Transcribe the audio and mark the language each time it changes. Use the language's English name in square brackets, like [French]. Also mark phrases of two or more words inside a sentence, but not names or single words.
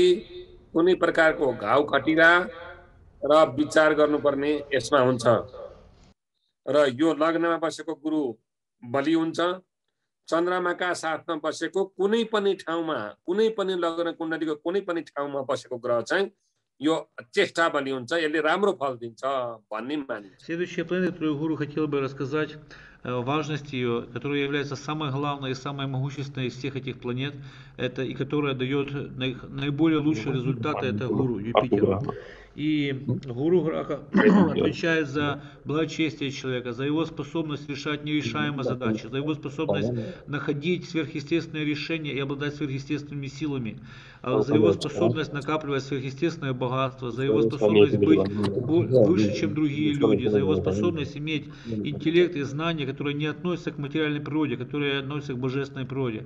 [Nepali] कुनै प्रकारको घाउ खटिरा र विचार गर्नुपर्ने यसमा हुन्छ र यो लग्नमा बसेको गुरु बलि हुन्छ चन्द्रमाका साथमा बसेको कुनै पनि ठाउँमा कुनै पनि लग्न कुण्डलीको कुनै पनि ठाउँमा बसेको ग्रह चाहिँ यो चेष्टा बलि हुन्छ यसले राम्रो फल दिन्छ भन्ने मानिन्छ। [Russian] Следующая планета, которую гуру хотел бы рассказать, важность ее, которая является самой главной и самой могущественной из всех этих планет, это и которая дает наиболее лучшие результаты, это гуру Юпитер. И гуру отвечает за благочестие человека, за его способность решать нерешаемые задачи, за его способность находить сверхъестественные решения и обладать сверхъестественными силами, за его способность накапливать сверхъестественное богатство, за его способность быть выше, чем другие люди, за его способность иметь интеллект и знания, которые не относятся к материальной природе, которые относятся к божественной природе.